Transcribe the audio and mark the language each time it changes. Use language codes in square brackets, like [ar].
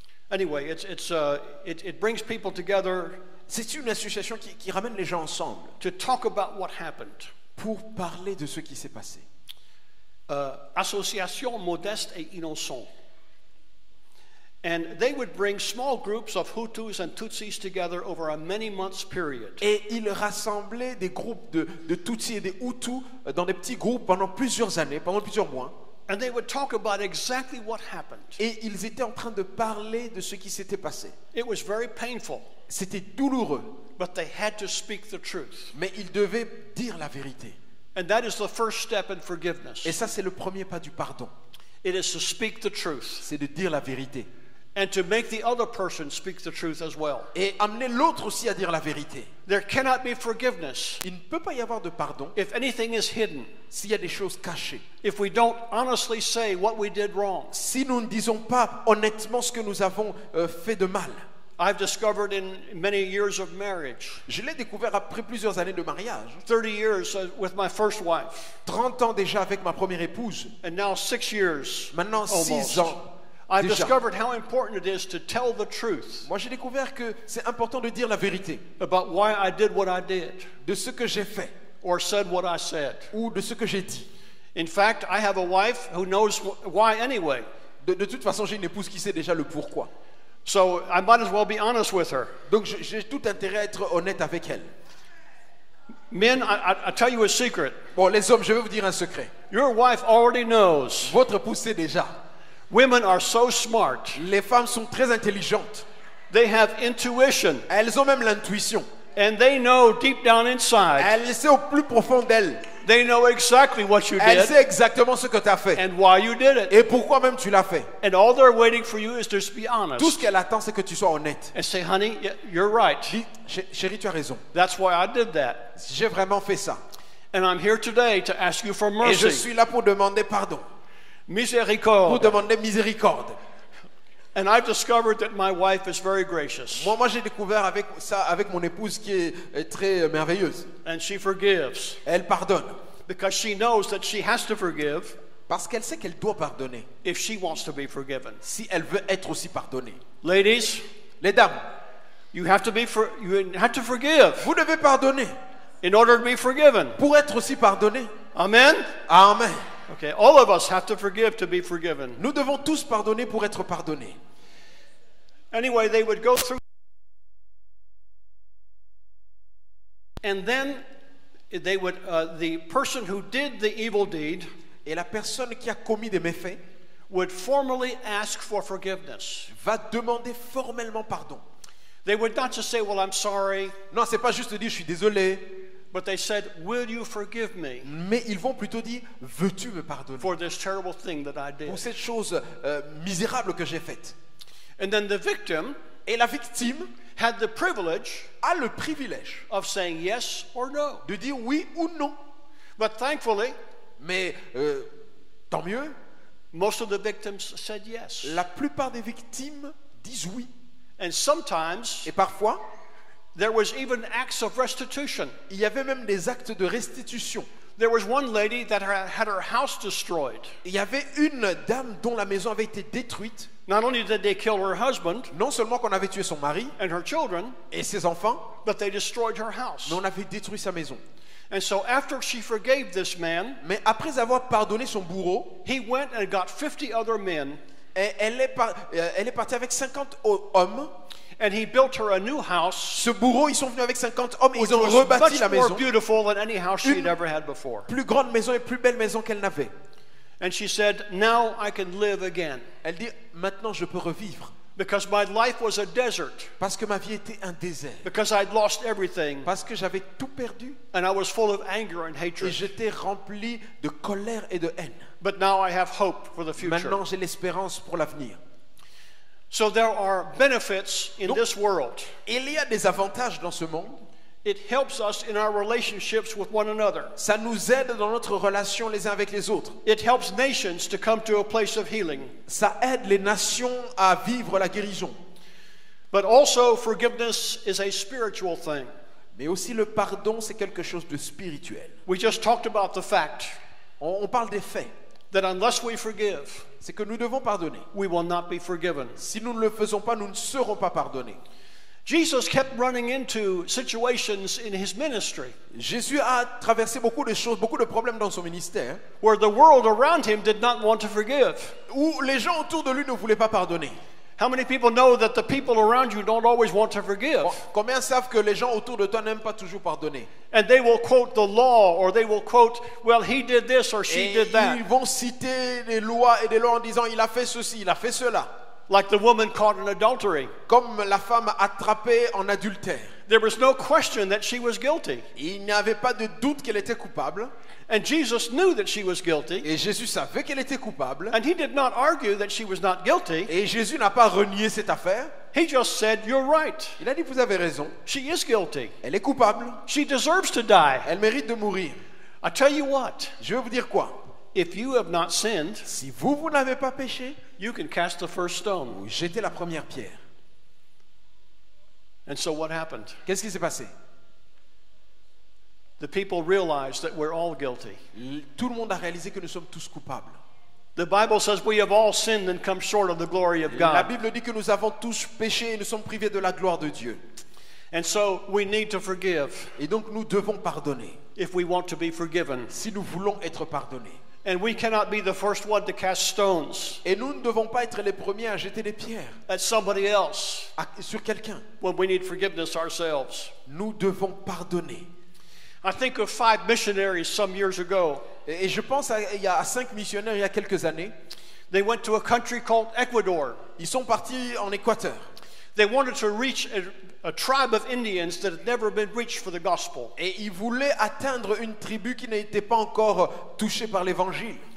[en] Anyway, it brings people together [fr] C'est une association qui ramène les gens ensemble [en] to talk about what happened. [fr] pour parler de ce qui s'est passé. Association Modeste et Innocent. [en] And they would bring small groups of Hutus and Tutsis together over a many months period. [fr] Et ils rassemblaient des groupes de Tutsis et des Hutus dans des petits groupes pendant plusieurs années, pendant plusieurs mois. [en] And they would talk about exactly what happened. [fr] Et ils étaient en train de parler de ce qui s'était passé. [en] It was very painful, [fr] C'était douloureux, [en] but they had to speak the truth. [fr] mais ils devaient dire la vérité. [en] And that is the first step in forgiveness. [fr] Et ça, c'est le premier pas du pardon. [en] It is to speak the truth. [fr] C'est de dire la vérité. [en] and to make the other person speak the truth as well. [fr] Et amener l'autre aussi à dire la vérité. [en] There cannot be forgiveness [fr] Il ne peut pas y avoir de pardon [en] if anything is hidden, [fr] s'il y a des choses cachées. [en] if we don't honestly say what we did wrong. [fr] Si nous ne disons pas honnêtement ce que nous avons fait de mal. [en] I've discovered in many years of marriage, [fr] Je l'ai découvert après plusieurs années de mariage. [en] 30 years with my first wife, [fr] 30 ans déjà avec ma première épouse. [en] and now 6 years [fr] Maintenant [en] almost. [fr] 6 ans. [en] I've [fr] déjà. [en] discovered how important it is to tell the truth [fr] Moi j'ai découvert que c'est important de dire la vérité. [en] about why I did what I did [fr] De ce que j'ai fait. [en] or said what I said. [fr] Ou de ce que j'ai dit. [en] In fact, I have a wife who knows why anyway. [fr] De toute façon j'ai une épouse qui sait déjà le pourquoi. [en] So I might as well be honest with her. [fr] Donc j'ai tout intérêt à être honnête avec elle. [en] Men, I tell you a secret. [fr] Bon les hommes, je vais vous dire un secret. [en] Your wife already knows. [fr] Votre épouse sait déjà. [en] Women are so smart. [fr] Les femmes sont très intelligentes. [en] They have intuition. [fr] Elles ont même l'intuition. [en] And they know deep down inside. [fr] Elle sait au plus profond d'elle. [en] They know exactly what you [fr] Elle [en] did [fr] sait exactement ce que tu as fait. [en] and why you did it. [fr] Et pourquoi même tu l'as fait. [en] And all they're waiting for you is to be honest. [fr] Tout ce qu'elle attend, c'est que tu sois honnête. [en] And say, honey, you're right. [fr] Dis, chérie, tu as raison. [en] That's why I did that. [fr] J'ai vraiment fait ça. [en] And I'm here today to ask you for [fr] Et je [en] mercy. [fr] suis là pour demander pardon. Pour Miséricorde. demander miséricorde. [en] And I've discovered that my wife is very gracious. [fr] Moi j'ai découvert avec ça, avec mon épouse qui est très merveilleuse. [en] And she forgives. [fr] Elle pardonne. [en] Because she knows that she has to forgive [fr] Parce qu'elle sait qu'elle doit pardonner. [en] if she wants to be forgiven. [fr] Si elle veut être aussi pardonnée. [en] Ladies, [fr] Les dames, [en] you have to forgive [fr] vous devez pardonner. [en] in order to be forgiven. [fr] Pour être aussi pardonné. [en] Amen? [fr] Amen. [en] Okay, all of us have to forgive to be forgiven. [fr] Nous devons tous pardonner pour être pardonnés. [en] Anyway, they would go through, and then they would, the person who did the evil deed [fr] Et la personne qui a commis des méfaits [en] would formally ask for forgiveness. [fr] va demander formellement pardon. [en] They would not just say, well, I'm sorry, [fr] Non, c'est pas juste dire je suis désolé, [en] but they said, will you forgive me [fr] mais ils vont plutôt dire veux-tu me pardonner [en] for this terrible thing that I did? [fr] pour cette chose misérable que j'ai faite. [en] And then the victim [fr] Et la victime [en] had the privilege [fr] a le privilège [en] of saying yes or no. [fr] de dire oui ou non. [en] But thankfully, [fr] Mais tant mieux, [en] most of the victims said yes. [fr] la plupart des victimes disent oui. [en] And sometimes [fr] Et parfois, [en] there was even acts of restitution. [fr] il y avait même des actes de restitution. [en] There was one lady that had her house destroyed. [fr] Il y avait une dame dont la maison avait été détruite. [en] Not only did they kill her husband [fr] Non seulement qu'on avait tué son mari [en] and her children, [fr] et ses enfants, [en] but they destroyed her house. [fr] mais on avait détruit sa maison. [en] And so after she forgave this man, [fr] Mais après avoir pardonné son bourreau, [en] he went and got 50 other men, [fr] elle est partie avec 50 hommes. [en] and he built her a new house, [fr] Ce bourreau, ils sont venus avec 50 hommes et [en] which [fr] ils ont [en] was [fr] rebâti [en] much [fr] la [en] more [fr] maison. [en] beautiful than any house she'd [fr] Une- [en] ever had before. [fr] Plus grande maison et plus belle maison qu'elle n'avait. [en] And she said, now I can live again. [fr] Elle dit, maintenant je peux revivre. [en] Because my life was a desert. [fr] Parce que ma vie était un désert. [en] Because I'd lost everything. [fr] Parce que j'avais tout perdu. [en] And I was full of anger and [fr] Et [en] hatred. [fr] j'étais rempli de colère et de haine. [en] But now I have hope for the future. [fr] Maintenant j'ai l'espérance pour l'avenir. [en] So there are benefits in [fr] Donc- [en] this world. [fr] Il y a des avantages dans ce monde. [en] It helps us in our relationships with one another. [fr] Ça nous aide dans notre relation les uns avec les autres. [en] It helps nations to come to a place of healing. [fr] Ça aide les nations à vivre la guérison. [en] But also, forgiveness is a spiritual thing. [fr] Mais aussi le pardon, c'est quelque chose de spirituel. [en] We just talked about the fact [fr] On parle des faits. [en] that unless we forgive, [fr] C'est que nous devons pardonner. [en] we will not be forgiven. [fr] Si nous ne le faisons pas, nous ne serons pas pardonnés. [en] Jesus kept running into situations in his ministry [fr] Jésus a traversé beaucoup de choses, beaucoup de problèmes dans son ministère, [en] where the world around him did not want to forgive. [fr] où les gens autour de lui ne voulaient pas pardonner. [en] How many people know that the people around you don't always want to forgive? [fr] Combien savent que les gens autour de toi n'aiment pas toujours pardonner? [en] And they will quote the law, or they will quote, well, he did this or she [fr] Et [en] did that. [fr] ils vont citer des lois et des lois en disant il a fait ceci, il a fait cela. [en] like the woman caught in adultery. [fr] comme la femme attrapée en adultère. [en] There was no question that she was guilty. [fr] Il n'y avait pas de doute qu'elle était coupable. [en] And Jesus knew that she was guilty. [fr] Et Jésus savait qu'elle était coupable. [en] And he did not argue that she was not guilty. [fr] Et Jésus n'a pas renié cette affaire. [en] He just said, "You're right. [fr] Il a dit, vous avez raison. [en] She is guilty. [fr] Elle est coupable. [en] She deserves to die." [fr] Elle mérite de mourir. [en] I tell you what, [fr] Je vais vous dire quoi? [en] if you have not sinned, [fr] Si vous n'avez pas péché, [en] you can cast the first stone. [fr] vous jetez la première pierre. [en] And so what happened? [fr] Qu'est-ce qui s'est passé? [en] The people realized that we're all guilty. [fr] Tout le monde a réalisé que nous sommes tous coupables. [en] The Bible says we have all sinned and come short of the glory of [fr] La [en] God. [fr] Bible dit que nous avons tous péché et nous sommes privés de la gloire de Dieu. [en] And so we need to forgive [fr] Et donc nous devons pardonner [en] if we want to be forgiven. [fr] si nous voulons être pardonnés. [en] And we cannot be the first one to cast stones [fr] Et nous ne devons pas être les premiers à jeter des pierres [en] at somebody else [fr] sur quelqu'un. [en] when we need forgiveness ourselves. [fr] Nous devons pardonner. [en] I think of 5 missionaries some years ago. [fr] Et je pense à 5 missionnaires il y a quelques années. [en] They went to a country called Ecuador. [fr] Ils sont partis en Équateur. [en] They wanted to reach a tribe of Indians that had never been reached for the gospel. [fr] Et ils voulaient atteindre une tribu qui n'était pas encore touchée par l'évangile.